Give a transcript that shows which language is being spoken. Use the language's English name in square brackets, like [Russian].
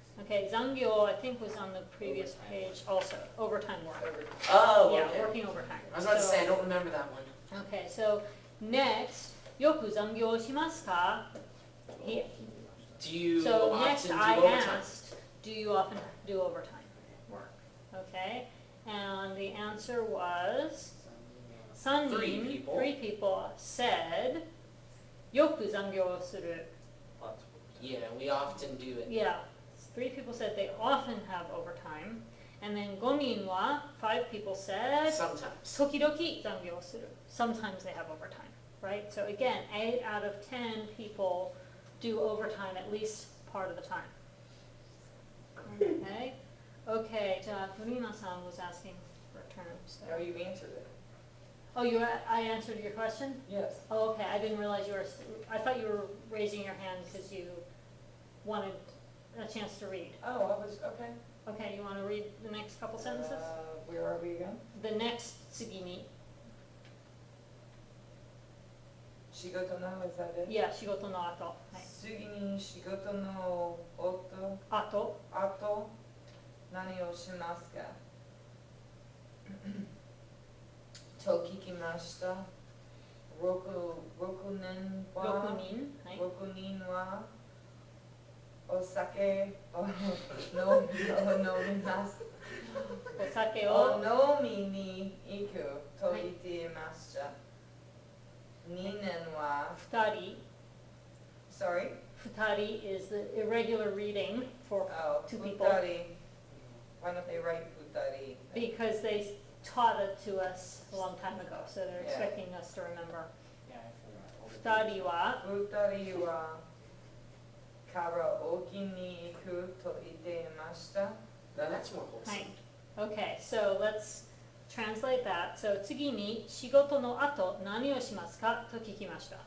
[English] Okay, 残業 I think was on the previous page also. Overtime work. Oh, Yeah, okay. working overtime. I was about to So- say, I don't remember that one. Okay, so next, [Japanese] よく残業しますか? [English] He, Do you so often next do I overtime? asked, do you often do overtime work? Okay, and the answer was, 3 Three people. 3 people said, [Japanese] よく残業する. [English] Yeah, we often do it. Yeah, 3 people said they often have overtime. And then [Japanese] 5人は [English] 5 people said, Sometimes. [Japanese] 時々残業する. [English] Sometimes they have overtime, right? So again, 8 out of 10 people do overtime at least part of the time. Okay? Okay, じゃあ、Dorina-san was asking for a term. So. No, you answered it. Oh, I answered your question? Yes. Oh, okay, I didn't realize you were, I thought you were raising your hand because you wanted a chance to read. Oh, I was, okay. Okay, you want to read the next couple sentences? Where are we again? The next 次に. 仕事の, is that it? Yeah, [Japanese] 仕事の後。はい。次に仕事の音、後。あと何をしますかと聞きました。 6年は 6人。はい。 6人はお酒を飲みます。お酒おを。飲みに行くと言っていました。 2年は、 2人。 [English] sorry? 2人 is the irregular reading for Oh, 2 people 2人.Why don't they write 2人? because they taught it to us a long time ago, so they're Yeah. expecting us to remember. Yeah, I forgot. [Japanese] 2人は 2人はカラオケに行くと言っていました。 [English] Now that's more wholesome. [Japanese] はい。 [English] Okay, so let's translate that. [Japanese] So 次に仕事の後何をしますかと聞きました.